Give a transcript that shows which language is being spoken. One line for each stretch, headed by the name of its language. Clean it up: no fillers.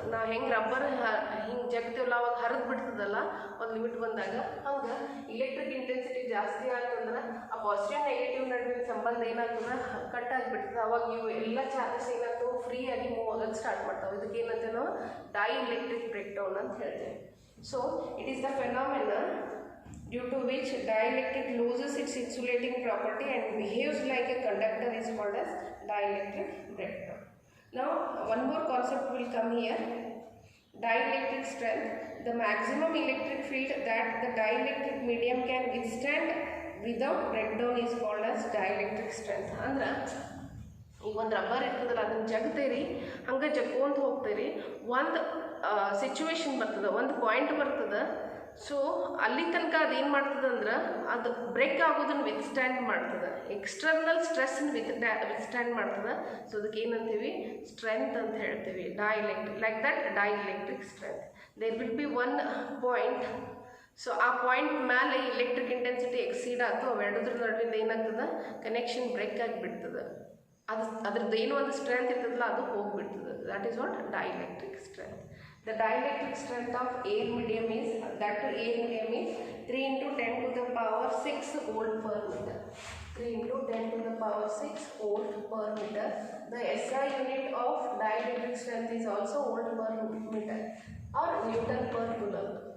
Kannada: ನಾವು ಹೆಂಗೆ ರಬ್ಬರ್ ಹಿಂಗೆ ಜಗ್ತೀವಲ್ಲ ಅವಾಗ ಹರಿದು ಬಿಡ್ತದಲ್ಲ ಒಂದು ಲಿಮಿಟ್ ಬಂದಾಗ, ಹಂಗೆ ಇಲೆಕ್ಟ್ರಿಕ್ ಇಂಟೆನ್ಸಿಟಿ ಜಾಸ್ತಿ ಆಗ್ತಂದ್ರೆ ಆ ಪಾಸಿಟಿವ್ ನೆಗೆಟಿವ್ ನಡುವಿನ ಸಂಬಂಧ ಏನಾಗ್ತದೆ, ಕಟ್ ಆಗಿಬಿಡ್ತದೆ. ಅವಾಗ ಇವು ಎಲ್ಲ ಚಾರ್ಜಸ್ ಏನಾಗ್ತವೆ, ಫ್ರೀ ಆಗಿ ಮೂವ್ ಆಗೋದು ಸ್ಟಾರ್ಟ್ ಮಾಡ್ತಾವೆ. ಇದಕ್ಕೆ ಏನಂತ ನಾವು ಡೈಎಲೆಕ್ಟ್ರಿಕ್ ಬ್ರೇಕ್ ಡೌನ್ ಅಂತ ಹೇಳ್ತೇವೆ.
English: So it is the phenomena due to which dielectric loses its insulating property and behaves like a conductor is called as dielectric breakdown. Now one more concept will come here, dielectric strength. The maximum electric field that the dielectric medium can withstand without breakdown is called as dielectric strength.
Kannada: ಅಂದ್ರೆ ಈಗ ಒಂದು rubber ಇರ್ತದಲ್ಲ, ಅದನ್ನು ಜಗ್ತೀರಿ, ಹಂಗೆ ಜಗ್ಕೊಂತ ಹೋಗ್ತೀರಿ, ಒಂದು situation ಬರ್ತದೆ, ಒಂದು ಪಾಯಿಂಟ್ ಬರ್ತದೆ. ಸೊ ಅಲ್ಲಿ ತನಕ ಅದೇನು ಮಾಡ್ತದೆ ಅಂದ್ರೆ, ಅದು ಬ್ರೇಕ್ ಆಗೋದನ್ನು ವಿತ್ಸ್ಟ್ಯಾಂಡ್ ಮಾಡ್ತದೆ, ಎಕ್ಸ್ಟರ್ನಲ್ ಸ್ಟ್ರೆಸ್ನ ವಿತ್ಸ್ಟ್ಯಾಂಡ್ ಮಾಡ್ತದೆ. ಸೊ ಅದಕ್ಕೆ ಏನಂತೀವಿ, ಸ್ಟ್ರೆಂತ್ ಅಂತ ಹೇಳ್ತೀವಿ, dielectric.
English: Like that dielectric strength. There will be one point.
Kannada: So ಆ ಪಾಯಿಂಟ್ ಮೇಲೆ ಇಲೆಕ್ಟ್ರಿಕ್ ಇಂಟೆನ್ಸಿಟಿ ಎಕ್ಸೀಡ್ ಆಯ್ತು, ಅವೆರಡದ್ರ ನಡುವಿಂದ ಏನಾಗ್ತದೆ, ಕನೆಕ್ಷನ್ ಬ್ರೇಕ್ ಆಗಿಬಿಡ್ತದೆ. ಅದ್ರದ್ದು ಏನೋ ಒಂದು ಸ್ಟ್ರೆಂತ್ ಇರ್ತದಲ್ಲ, ಅದು ಹೋಗ್ಬಿಡ್ತದೆ.
English: That is what dielectric strength. The dielectric strength of air medium is, that air medium is 3 into 10 to the power 6 volt per meter. 3 into 10 to the power 6 volt per meter. The SI unit of dielectric strength is also volt per meter or Newton per coulomb.